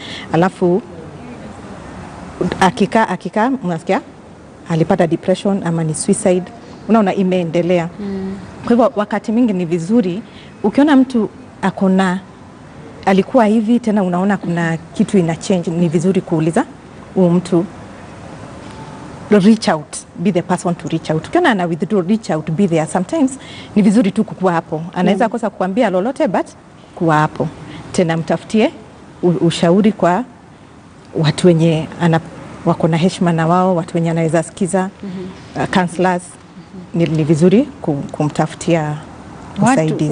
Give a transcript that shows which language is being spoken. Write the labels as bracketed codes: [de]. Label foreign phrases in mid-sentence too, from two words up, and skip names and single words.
[sw] Alafu akika unasikia alipata depression ama ni suicide, unaona imeendelea. Kwa hivyo wakati mingi ni vizuri ukiona mtu akona alikuwa hivi tena unaona kuna kitu ina change, ni vizuri kuuliza huyu mtu [en] reach out, be the person to reach out. [sw] Ukiona ana withdraw, [en] reach out, be there. [sw] Sometimes ni vizuri tu kukuwa hapo. Anaweza kosa kuambia lolote, but kuwa hapo. Tena mtafutie ushauri kwa watu wenye wako na heshima na wao, watu wenye anaweza sikiza, counselors. Ni vizuri kumtafutia usaidizi.